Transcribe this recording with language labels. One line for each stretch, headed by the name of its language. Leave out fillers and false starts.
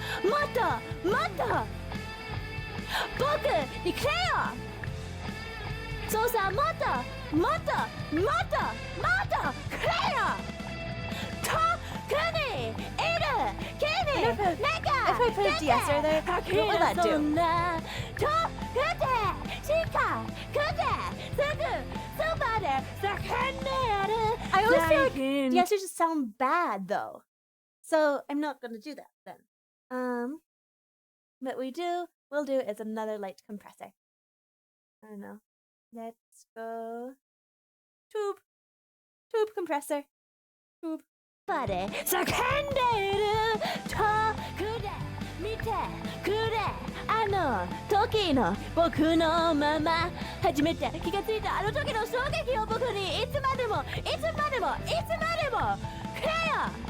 Japanese: もっともっと僕にくれよそうさもっともっともっともっとくれよ遠くにいる君なんか
English: If I put a DS there, what will that do?
Japanese: そんな遠くで近くですぐそばで叫んでやる I always feel like the answers just sound bad though.
English: So I'm not gonna do that then. What we'll do is another light compressor. I don't know. Let's go tube compressor. Tube.
Japanese: ぱで叫んでいる遠くで見てくれあの時の僕のまま初めて気がついたあの時の衝撃を僕にいつまでもいつまでもいつまでもくれよ